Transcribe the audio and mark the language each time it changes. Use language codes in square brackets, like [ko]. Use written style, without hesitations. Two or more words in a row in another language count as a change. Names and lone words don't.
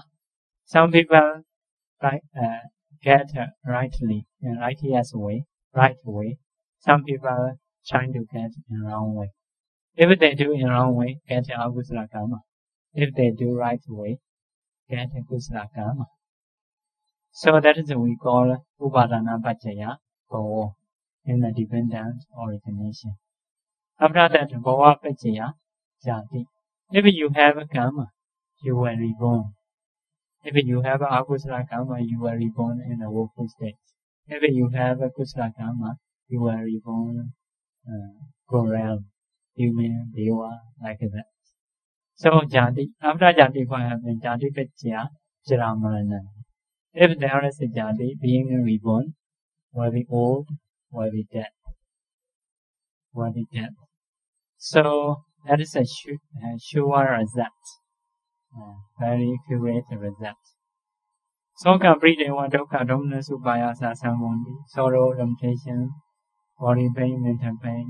[en] Some people get rightly in righteous way, right way. Some people trying to get in wrong way. If they do in wrong way, get [pi] agusala karma. [en] If they do right way, get [pi] agusala karma. [en] So that is what we call [pi] upadana paccaya bhava [en] in the dependent origination. After that, [pi] bhava paccaya jati. [en] If you have a karma, you will reborn. If you have [pi] agusala karma, [en] you will reborn in a woeful state. If you have a [pi] kusala karma, [en] you will reborn go realm, human, deva, like that. So jati, after jati, what happens? [pi] Jati paccaya jaramarana. [en] If there is a jati being reborn, will be old, will be dead. So that is a sure result. very accurate result. [pi] Soka Pridewa Doka Dominus Upayasa Sambondi, [en] sorrow, temptation, body pain, mental pain.